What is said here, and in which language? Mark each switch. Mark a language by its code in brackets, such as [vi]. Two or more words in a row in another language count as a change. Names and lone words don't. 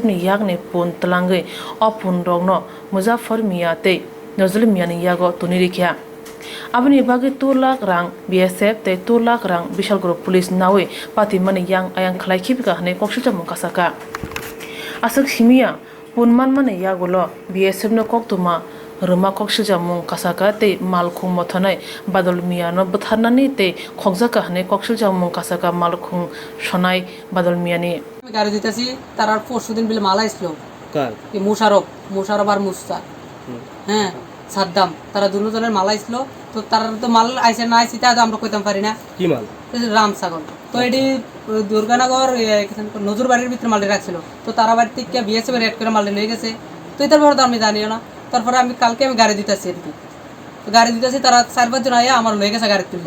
[trp] ni yakni pontlangai opun rogno Muzaffar Mia te nozulmiani yago tunirikya abani bagi 2 lakh rang BSF te 2 lakh rang Bishalgor police nawe pati mani yang ayang khlai khibika hne kokshita mukasaka asak simia punman mane yagulo BSF no Koktwma Ruma kokshija mung kasaka te malkhung mothanai Badolmiano buthanani te khokjaka hne kokshija mung kasaka malkhung sonai Badolmiani [bn] গাড়ি দিতেছি তার আর পরশুদিন বিলে মাল আইছিল কার এই মুশারফ আর মুস্তা হ্যাঁ সাদ্দাম তারা দুজনের মাল আইছিল তো তার তো মাল আইছে না আইছে তা আমরা কইতাম পারি না কি মাল রাম ছাগল তো এডি দুর্গানগর নজর বাড়ির ভিতরে মাল রাখছিল তো তারা বাড়ি থেকে বিএসএফ রেড করে মাল নিয়ে গেছে তো এটার ব্যাপারে আমি জানিও না তারপরে আমি কালকে আমি গাড়ি দিতেছি আর কি তো গাড়ি দিতেছি তারা 4-5 জন আয়া আমার লয়ে গেছে গাড়ি তুললে